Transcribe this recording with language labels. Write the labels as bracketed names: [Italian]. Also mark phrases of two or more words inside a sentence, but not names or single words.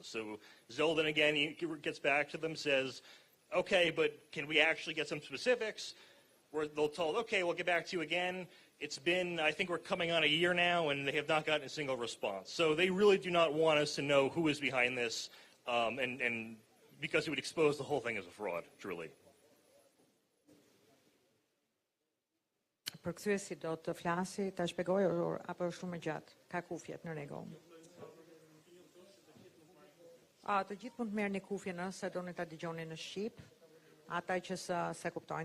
[English] So Zeldin, again, he gets back to them, says, okay, but can we actually get some specifics? They'll told, okay, we'll get back to you again. It's been, I think we're coming on a year now, and they have not gotten a single response. So they really do not want us to know who is behind this, and because it would expose the whole thing as a fraud, truly. [Albanian] Përkthyesi do të flasi, ta shpjegoj apo është shumë e gjatë? Ka kufjet në rregull. Të gjithë mund të merrni kufje nëse doni ta dëgjoni në shqip, ata që se kuptojnë.